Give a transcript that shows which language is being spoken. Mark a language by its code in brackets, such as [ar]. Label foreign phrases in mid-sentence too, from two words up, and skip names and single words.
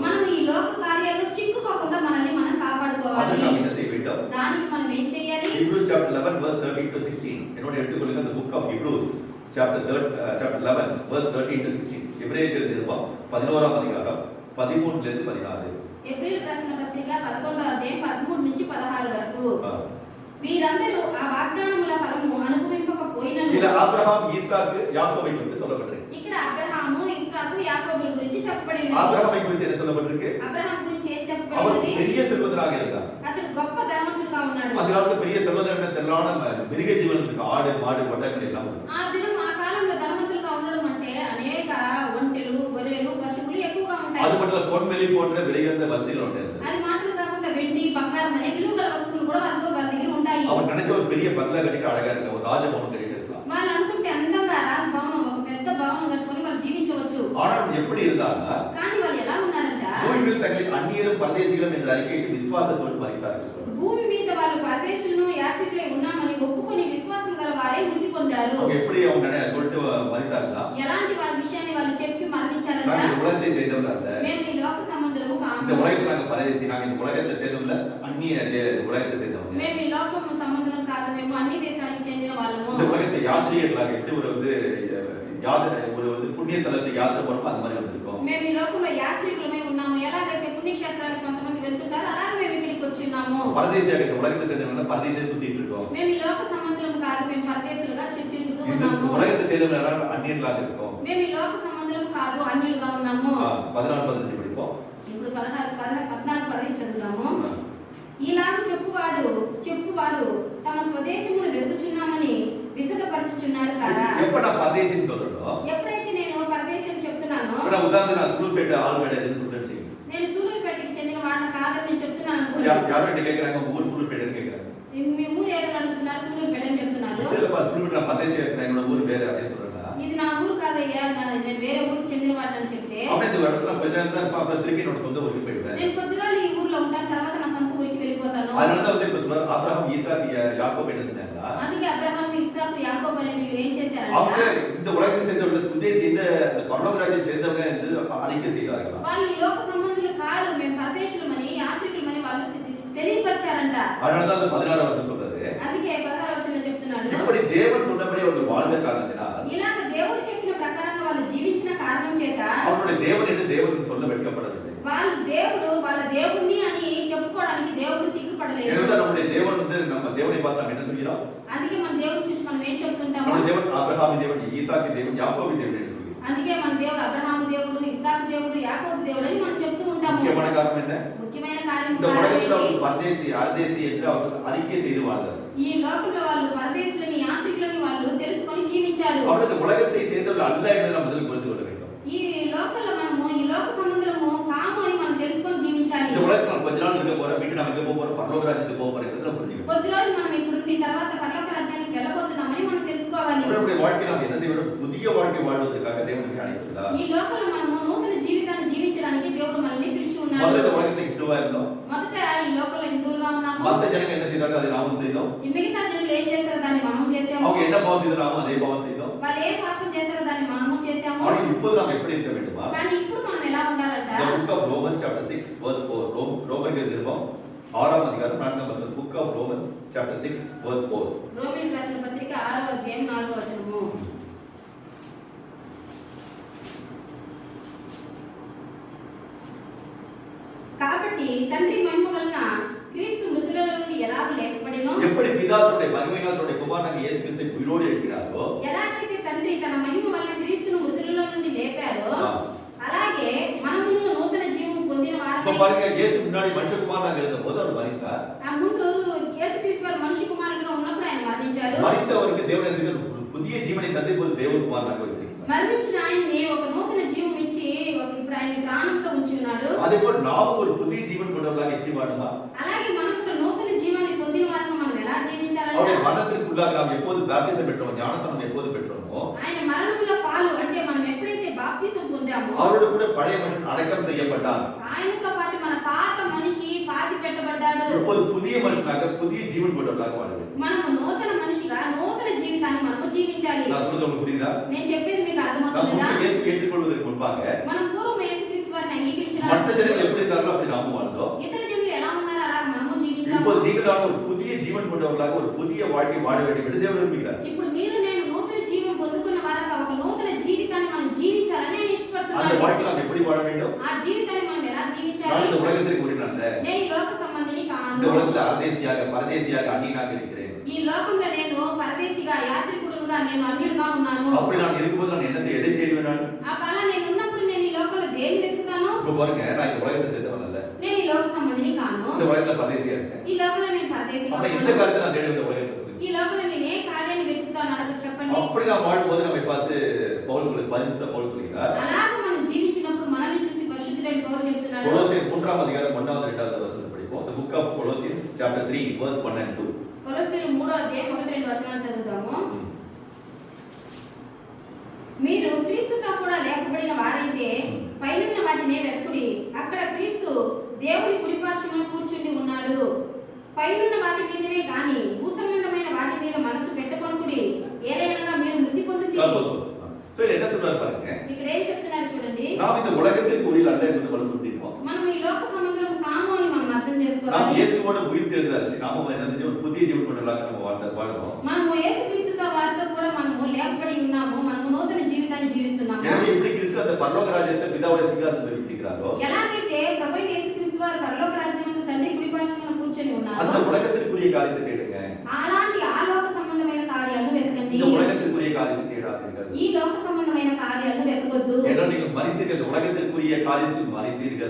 [te] మనం ఈ లోక కార్యాల్లో చిక్కుకోకుండా మనల్ని మనం కాపాడుకోవాలి. [ta] அதற்கு நாம் என்ன செய்ய வேண்டும்? [te] దానికి మనం ఏం చేయాలి? [en] Hebrews chapter 11 verse 13 to 16. [ta] என்னோட எடுத்துக்கொள்ளுங்க [en] the book of Hebrews chapter 11 verse 13 to 16. [ta] எபிரேயர் நிருபம் 11ஆம் அதிகாரம் 13 லிருந்து 14. [te] ఏప్రిల్ రాసిన పత్రిక 11వ అధ్యాయం 13 నుంచి 16 వరకు. ஆ. వీరందరూ ఆ వాగ్దానముల ఫలము అనుభవింపకపోయినను. [ta] இதுல ஆபிரகாம், ஈசாக்கு, யாக்கோபை குறித்து சொல்லப்பட்டிருக்கு. [te] ఇక్కడ అబ్రహాము, ఇస్సాకు, యాకోబుల గురించి చెప్పబడింది. [ta] ஆபிரகாமை குறித்து என்ன சொல்லப்பட்டிருக்கு? [te] అబ్రహాం గురించి ఏం [ta] அவர் [te] చెప్పబడింది? [ta] பெரிய செல்வந்தராக இருந்தார். [te] అతడు గొప్ప ధనవంతుడుగా ఉన్నాడు. [ta] அந்த காலத்துல பெரிய செல்வந்தர் திரளான மிருக ஜீவன் இருக்கு. ஆடு, மாடு, ஒட்டகங்கள் எல்லாம் இருக்கு. [te] ఆ కాలంలో ధనవంతులుగా ఉండడం అంటే అనేక ఒంటెలు, గొర్రెలు, పశువులు ఎక్కువగా ఉంటాయి. [ta] அது மட்டும் இல்ல, பொன்வெளி போன்ற விலையுயர்ந்த வஸ்துகள் உண்டு. [te] అది మాత్రం కాకుండా వెండి, బంగారం అనే విలువగల వస్తువులు కూడా వారి దగ్గర ఉంటాయి. [ta] அவர் நினைச்ச ஒரு பெரிய பங்களா கட்டிட்டு அழகா இருக்க, ஒரு ராஜபவனம் கட்டிட்டு இருக்கலாம். [te] వాళ్ళు అనుకుంటే అందంగా రాజభవనం, ఒక పెద్ద భవనం కట్టుకొని వాళ్ళు జీవించవచ్చు. [ta] ஆனால் எப்படி இருந்தாங்கன்னா, [te] కానీ వాళ్ళు ఎలా ఉన్నారంట? [ta] பூமியில் தங்களை அந்நியரும் பரதேசிகளும் என்று அறிக்கையிட்டு விசுவாசத்தோடு மரித்தார்கள். [te] భూమి మీద వాళ్ళు పరదేశులను, యాత్రికులై ఉన్నామని ఒప్పుకొని విశ్వాసం గల వారే మృతి పొందారు. [ta] அவங்க எப்படி அவங்க சொல்லிட்டு மரித்தார்களா? [te] ఎలాంటి వాళ్ళ విషయాన్ని వాళ్ళు చెప్పి మరణించారంట? [ta] நாங்கள் இந்த உலகத்தை சேர்ந்தவர்கள் அல்ல. [te] మేము ఈ లోక సంబంధులము [ta] இந்த [te] కాము. [ta] உலகத்தில் நாங்கள் பரதேசி. நாங்கள் இந்த உலகத்தை சேர்ந்தவங்கள, அந்நிய உலகத்தை சேர்ந்தவங்க. [te] మేము ఈ లోకము సంబంధులం కాదు. మేము అన్ని దేశానికి చెందిన వాళ్ళము. [ta] இந்த உலகத்தை யாத்திரிகர்களாக எப்படி ஒரு புண்ணிய ஸ்தலத்துக்கு யாத்திரை போறோமோ அந்த மாதிரி வந்திருக்கோம். [te] మేము ఈ లోకంలో యాత్రికులమై ఉన్నాము. ఎలాగైతే పుణ్యక్షేత్రాలకు కొంతమంది వెళ్తుంటారో అలాగే మేము ఇక్కడికి వచ్చి ఉన్నాము. [ta] பரதேசியாக இந்த உலகத்தை சேர்ந்தவங்க பரதேசியை சுத்திட்டு இருக்கோம். [te] మేము ఈ లోక సంబంధులం కాదు. మేము పరదేశులుగా తిరుగుతూ [ta] இந்த [te] ఉన్నాము. [ta] உலகத்தை சேர்ந்தவங்க அந்நியர்களாக இருக்கோம். [te] మేము ఈ లోక సంబంధులం కాదు, అన్యులుగా ఉన్నాము. [ta] 14 படிப்போம். [te] ఇప్పుడు 14 చదువుదాము. ఇలాగ చెప్పువారు తమ స్వదేశమును వెతుకుచున్నామని విశదపరచుచున్నారు కదా. [ta] எப்ப நான் பரதேசின்னு சொல்றேனோ, [te] ఎప్పుడైతే నేను పరదేశం చెప్తున్నానో, [ta] இப்ப நான் உதாரணத்துக்கு நான் சூழ்பேட்டை ஆளுநர்னு சொல்றேன். [te] నేను సూలూరుపేటకి చెందిన వాడిని కాదని నేను చెప్తున్నాను అనుకోండి. [ta] யாரும் என்ன கேக்குறாங்க? உங்க ஊர் சூழ்பேட்டைன்னு கேக்குறாங்க. [te] మీ ఊరు ఏదని అడుగుతున్నారు? సూలూరుపేట అని చెప్తున్నారు. [ta] இல்லப்பா, சூழ்பேட்டை நான் பரதேசியா இருக்கிறேன், என்னோட ஊர் வேற அப்படின்னு சொல்றேன். [te] ఇది నా ఊరు కాదయ్యా, నేను వేరే ఊరికి చెందిన వాడిని అని చెప్తే, [ta] அப்படியே இந்த இடத்துல கொஞ்ச நேரம் தான் இருப்பேன், அப்புறம் திருப்பி என்னோட சொந்த ஊருக்கு போயிடுவேன். [te] నేను కొద్ది రోజులు ఈ ఊర్లో ఉంటాను, తర్వాత నా సొంత ఊరికి వెళ్ళిపోతాను. [ta] அதனாலதான் வந்து இப்ப சொல்றாரு, ஆபிரகாம், ஈசாக்கு, யாக்கோபு என்ன செஞ்சாங்க? [te] అందుకే అబ్రహాము, ఇస్సాకు, యాకోబు అనే వీళ్ళు ఏం [ta] அவங்க [te] చేశారంటే, [ta] இந்த உலகத்தை சேர்ந்தவங்க, சுதேசி, இந்த பரலோக ராஜ்யத்தை சேர்ந்தவங்க என்று அறிக்கை செய்தார்களா? [te] వాళ్ళు ఈ లోక సంబంధులు కాదు, మేము పరదేశులమని, యాత్రికులమని వాళ్ళు తెలియపరిచారంట. [ta] அதனாலதான் அந்த 16 வருஷம் சொல்றது. [te] అందుకే 16వ వచనంలో చెప్తున్నాడు, [ta] இப்படி தேவன் சொன்னபடி அவர்கள் வாழ்ந்த காரணத்தினால் [te] ఇలాగ దేవుడు చెప్పిన ప్రకారంగా వాళ్ళు జీవించిన కారణం చేత [ta] அவருடைய தேவன் என்று தேவன் சொல்ல வெட்கப்படவில்லை. [te] వాళ్ళ దేవుణ్ణి అని చెప్పుకోవడానికి దేవుడు సిగ్గుపడలేదు. [ta] ஏனென்றால் நம்முடைய தேவன் வந்து நம்ம தேவனை பார்த்து நாம் என்ன சொல்கிறோம்? [te] అందుకే మన దేవుడు చూసి మనం ఏం చెప్తుంటాము? [ta] நம்முடைய தேவன் ஆபிரகாமின் தேவன், ஈசாக்கின் தேவன், யாக்கோபின் தேவன் என்று சொல்கிறோம். [te] అందుకే మన దేవుడు అబ్రహాము దేవుడు, ఇస్సాకు దేవుడు, యాకోబు దేవుడు అని మనం చెప్తూ ఉంటాము. [ta] முக்கியமான காரணம் என்ன? [te] ముఖ్యమైన కార్యం [ta] இந்த உலகத்தில் அவர்கள் பரதேசி, அரதேசி என்று அவர்கள் அறிக்கை செய்து வாழ்ந்தார்கள். [te] ఈ లోకంలో వాళ్ళు పరదేశులని, యాత్రికులని వాళ్ళు తెలుసుకొని జీవించారు. [ta] அவர்கள் இந்த உலகத்தை சேர்ந்தவர்கள் அல்ல என்று நாம் முதலில் புரிந்து கொள்ள வேண்டும். [te] ఈ లోకంలో మనము ఈ లోక సంబంధము కాము అని మనం తెలుసుకొని జీవించాలి. [ta] இந்த உலகத்தில் நம்ம கொஞ்ச நாள் இருக்க போறோம், மீண்டும் நம்ம எங்க போக போறோம்? பரலோக ராஜ்யத்துக்கு போக போறோம் என்று புரிஞ்சுக்கணும். [te] కొద్ది రోజులు మనం ఇక్కడ ఉండి తర్వాత పరలోక రాజ్యానికి వెళ్ళబోతున్నామని మనం తెలుసుకోవాలి. [ta] நம்முடைய வாழ்க்கை நாம் என்ன செய்ய வேண்டும்? புதிய வாழ்க்கை வாழ்வதற்காக தேவன் நம்மை அழைத்துள்ளார். [te] ఈ లోకంలో మనము నూతన జీవితాన్ని జీవించడానికి దేవుడు మనల్ని పిలిచి ఉన్నాడు. [ta] முதல்ல இந்த உலகத்தை ஹிந்துவா இருந்தோம். [te] మొదట ఈ లోకంలో హిందువులుగా ఉన్నాము. [ta] மத்த ஜனங்க என்ன செய்தாங்க? அதை நாமும் செய்தோம். [te] ఈ మిగతా జనులు ఏం చేశారో దాన్ని మనము చేసాము. [ta] அவங்க என்ன பாவம் செய்தாங்க? நாமும் அதே பாவம் செய்தோம். [te] వాళ్ళు ఏ పాపం చేశారో దాన్ని మనము చేసాము. [ta] ஆனால் இப்போது நாம் எப்படி இருக்க வேண்டுமா? [te] కానీ ఇప్పుడు మనం ఎలా ఉండాలంట? [en] The book of Romans chapter 6 verse 4. [ta] ரோமர்கள் நிருபம் 6ஆம் அதிகாரம் 4ஆம் வசனம். [en] Book of Romans chapter 6 verse 4. [te] రోమీయులకు రాసిన పత్రిక 6వ అధ్యాయం 4వ వచనము. కాబట్టి తండ్రి మహిమ వలన క్రీస్తు మృతుల నుండి ఎలాగ లేపబడినో, [ta] எப்படி பிதாவுடைய மகிமையினாலுடைய குமாரனாகிய இயேசு கிறிஸ்துவை உயிரோடு எழுப்பினாரோ, [te] ఎలాగైతే తండ్రి తన మహిమ వలన క్రీస్తును మృతుల నుండి లేపారో, అలాగే మనము నూతన జీవము పొందిన [ta] இப்ப [te] వారమై [ta] பாருங்க இயேசு முன்னாடி மனுஷகுமாரனாக இருந்தபோது அவர் மரித்தார். [te] ముందు యేసుక్రీస్తు వారు మనిషి కుమారుడుగా ఉన్నప్పుడు ఆయన మరణించారు. [ta] மரித்தவருக்கு தேவன் என்ன செய்தார்? புதிய ஜீவனை தந்து இப்போது தேவகுமாரனாக வைத்திருக்கிறார். [te] మరణించిన ఆయన్ని ఒక నూతన జీవం ఇచ్చి ఇప్పుడు ఆయన ప్రాణంతో ఉంచి ఉన్నాడు. [ta] அதேபோல நாம் ஒரு புதிய ஜீவன் கொண்டவர்களாக எப்படி வாழணுமா? [te] అలాగే మనం కూడా నూతన జీవాన్ని పొందిన వారంగా మనం ఎలా జీవించాలంటే [ta] அவருடைய மரணத்திற்குள்ளாக நாம் எப்போது பாப்டிசம் பெற்றோம், ஞானஸ்நானம் எப்போது பெற்றோமோ, [te] ఆయన మరణంలో పాలు అంటే మనం ఎప్పుడైతే బాప్తిసం పొందామో [ta] அவரோடு கூட பழைய மனுஷன் அடக்கம் செய்யப்பட்டார். [te] ఆయనతో పాటు మన పాత మనిషి పాతి పెట్టబడ్డాడు. [ta] இப்போது புதிய மனுஷனாக புதிய ஜீவன் கொண்டவர்களாக வாழ வேண்டும். [te] మనము నూతన మనిషిగా నూతన జీవితాన్ని మనము జీవించాలి. [ta] நான் சொல்றது உங்களுக்கு புரியுதா? [te] నేను చెప్పేది మీకు [ta] நாம் [te] అర్థమవుతుందా? [ta] இயேசு ஏற்றுக்கொள்வதற்கு முன்பாக [te] మనం పూర్వం యేసుక్రీస్తు వారిని అంగీకరించడానికి [ta] மற்ற ஜனங்கள் எப்படி இருந்தார்களோ அப்படி நாமும் வாழ்ந்தோம். [te] ఇతర జనులు ఎలా ఉన్నారో అలా మనము జీవించాము. [ta] இப்போது நீங்களான ஒரு புதிய ஜீவன் கொண்டவர்களாக ஒரு புதிய வாழ்க்கை வாழ வேண்டும் என்று தேவன் விரும்புகிறார். [te] ఇప్పుడు మీరు నేను నూతన జీవం పొందుకున్న వారంగా ఒక నూతన జీవితాన్ని మనం జీవించాలని నేను [ta] அந்த [te] ఇష్టపడుతున్నాను. [ta] வாழ்க்கை நாம் எப்படி வாழ வேண்டும்? [te] ఆ జీవితాన్ని మనం ఎలా [ta] நான் [te] జీవించాలి? [ta] இந்த உலகத்திற்கு உரியனல்ல. [te] నేను ఈ లోక సంబంధిని [ta] இந்த [te] కాను. [ta] உலகத்தில் அரதேசியாக பரதேசியாக அந்நியனாக இருக்கிறேன். [te] ఈ లోకంలో నేను పరదేశిగా యాత్రికుడుగా నేను అన్యుడుగా ఉన్నాను. [ta] அப்படி நான் இருக்கும்போது நான் எதை தேடுவேன் நான்? [te] ఆ పలా నేను ఉన్నప్పుడు నేను ఈ లోకంలో దేన్ని వెతుకుతాను? [ta] இப்ப பாருங்க நான் இந்த உலகத்தை சேர்ந்தவன் அல்ல. [te] నేను ఈ లోక సంబంధిని కాను. [ta] இந்த உலகத்துல பரதேசியா இருக்கேன். [te] ఈ లోకంలో నేను పరదేశిగా [ta] அப்ப எந்த [te] ఉన్నాను. [ta] காரியத்தை நான் தேடுவேன் இந்த உலகத்தை [te] ఈ [ta] சொல்லுங்க. [te] లోకంలో నేను ఏ కార్యాన్ని వెతుకుతాను అడగ చెప్పండి. [ta] அப்படி நான் வாழும்போது நம்மை பார்த்து பவுல் சொல்லி பரிசுத்த பவுல் சொல்கிறார். [te] అలాగే మనం జీవించినప్పుడు మనల్ని చూసి పరిశుద్ధుడైన పౌలు చెప్తున్నాడు. [ta] கொலோசியர் 3ஆம் அதிகாரம் 1வது 2வது வசனத்தை படிப்போம். [en] The book of Colossians chapter 3 verse 1 and 2. [te] కొలొస్సీయులు 3వ అధ్యాయం 1-2 వచనాలు చదువుతాము. మీరు క్రీస్తుతో కూడా లేపబడిన వారైతే పైనున్న వాటినే వెతుకుడి. అక్కడ క్రీస్తు దేవుని కుడిపార్శ్వమున కూర్చుండి ఉన్నాడు. పైనున్న వాటి మీదనే గాని భూసంబంధమైన వాటి మీద మనసు పెట్టుకొనుకుడి. ఏలైనగా మీరు మృతి పొందుతీ. [ta] சோ என்ன சொல்றாரு பாருங்க. [te] ఇక్కడ ఏం చెప్తున్నారు చూడండి. [ta] நாம் இந்த உலகத்திற்கு உயிர் அல்ல என்று வலுப்படுத்தினோம். [te] మనం ఈ లోక సంబంధం కాము అని మనం అర్థం [ta] நாம் [te] చేసుకోవాలి. [ta] இயேசுவோடு உயிர் தெழுந்தாச்சு. நாம என்ன செஞ்சோம்? ஒரு புதிய ஜீவன் கொண்டவர்களாக நம்ம வாழ்றோம். [te] మనము యేసుక్రీస్తుతో వారితో కూడా మనము లేపబడి ఉన్నాము. మనము నూతన జీవితాన్ని జీవిస్తున్నాము. [ta] எனவே எப்படி கிறிஸ்து அந்த பரலோக ராஜ்யத்தை பிதாவுடைய சிங்காசனத்தில் வீற்றிருக்கிறாரோ, [te] ఎలాగైతే ప్రభు యేసుక్రీస్తు వారు పరలోక రాజ్యమందు తండ్రి కుడి పార్శ్వమున కూర్చొని [ta] அந்த [te] ఉన్నారు. [ta] உலகத்திற்குரிய காரியத்தை தேடுங்க. [te] అలాంటి ఆ లోక సంబంధమైన కార్యాలను వెతకండి. [ta] இந்த உலகத்திற்குரிய காரியத்தை தேடாதீர்கள். [te] ఈ లోక సంబంధమైన కార్యాలను వెతకొద్దు. [ta] ஏன்னா நீங்கள் மரித்தீர்கள். இந்த உலகத்திற்குரிய காரியத்தில் மரித்தீர்கள்.